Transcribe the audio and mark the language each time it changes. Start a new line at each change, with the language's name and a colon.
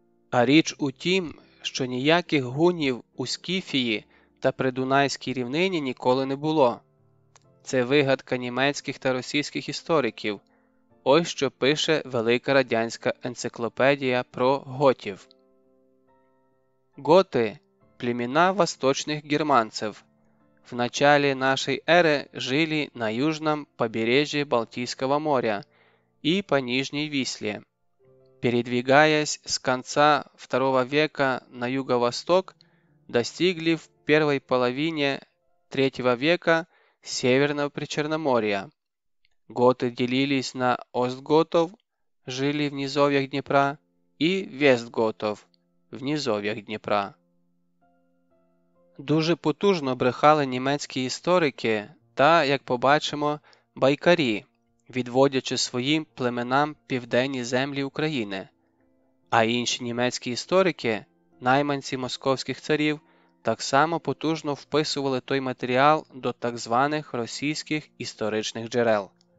Ukrainian: А річ у тім, що ніяких гунів у Скіфії та Придунайській рівнині ніколи не було. Це вигадка німецьких та російських істориків. Ось що пише Велика радянська енциклопедія про готів.
Russian: Готы – племена восточных германцев. В начале нашей эры жили на южном побережье Балтийского моря и по Нижней Висле. Передвигаясь с конца II века на юго-восток, достигли в первой половине III века Северного Причерноморья. Готы делились на Остготов, жили в низовьях Днепра, і Вестготов в низовьях Дніпра.
Ukrainian: Дуже потужно брехали німецькі історики та, як побачимо, байкарі, відводячи своїм племенам південні землі України. А інші німецькі історики, найманці московських царів, так само потужно вписували той матеріал до так званих російських історичних джерел.